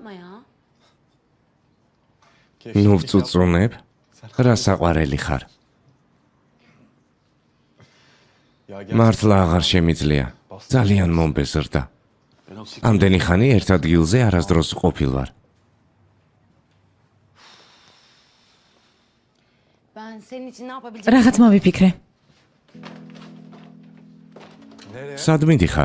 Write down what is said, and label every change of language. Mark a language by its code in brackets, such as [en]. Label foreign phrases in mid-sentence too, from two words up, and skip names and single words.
[ka] ნუ ვწუწუნებ? რა საყვარელი ხარ? მართლა აღარ შემიძლია. ძალიან მომბეზრდა. ამდენი ხანი ერთ ადგილზე არასდროს ყოფილ ვარ. [tr] Ben senin için ne yapabileceğim? [ka] რაღაც მოვიფიქრე. სად მიდიხარ?